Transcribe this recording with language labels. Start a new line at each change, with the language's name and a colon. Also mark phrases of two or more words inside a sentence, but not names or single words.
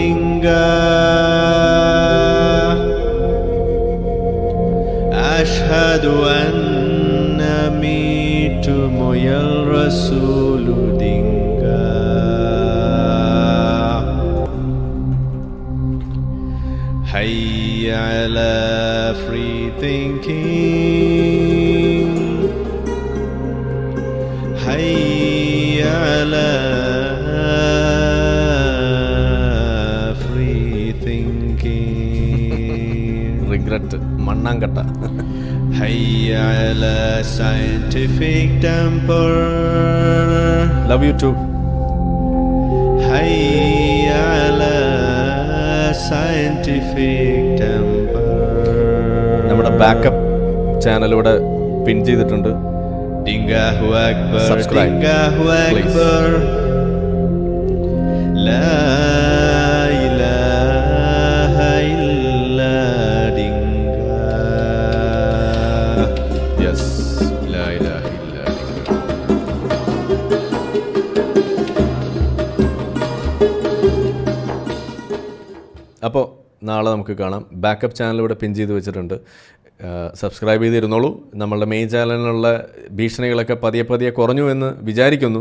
Arabic: Dingah، أشهد أن ميتو مويال رسول Dingah, حيّ على
English: free thinking,
Arabic: حيّ على
English: free thinking,
Malayalam: regret മണ്ണാങ്കട്ട.
Arabic: حيّ على
English: scientific temper, love you too.
Arabic: حيّ على
English: scientific temper.
Malayalam: നമ്മുടെ
English: backup channel
Malayalam: ഇവിടെ പിൻ ചെയ്തിട്ടുണ്ട്.
Arabic: Dingahu Akbar,
English: Subscribe,
Arabic: Dingahu Akbar. La ilaha illa dinga. Yes, لا إله إلا dinga.
Malayalam: അപ്പോൾ നാളെ നമുക്ക് കാണാം.
English: backup channel
Malayalam: ഇവിടെ പിൻ ചെയ്ത് വെച്ചിട്ടുണ്ട്. സബ്സ്ക്രൈബ് ചെയ്തിരുന്നോളൂ. നമ്മളുടെ മെയിൻ ചാനലിനുള്ള ഭീഷണികളൊക്കെ പതിയെ കുറഞ്ഞു എന്ന് വിചാരിക്കുന്നു.